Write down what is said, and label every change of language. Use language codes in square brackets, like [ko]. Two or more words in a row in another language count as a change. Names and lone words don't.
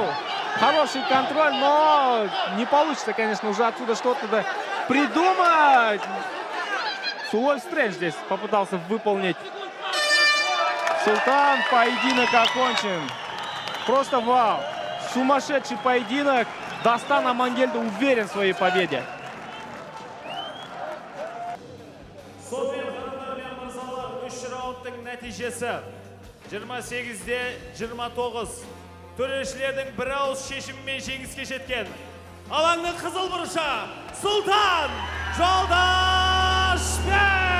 [ru] Хороший контроль, но не получится, конечно, уже отсюда что-то придумать. Сулой Стрэндж здесь попытался выполнить. Султан, поединок окончен. Просто вау. Сумасшедший поединок. Дастан Амангельда уверен в своей победе. [kk] Сонымен қанаттар мен мырзалар, 3 раундтың нәтижесі 28-де 29. Төрешілердің бір ауыз шешімімен жеңіске жеткен. Алаңның қызыл бұрышы Султан Жолдашбек!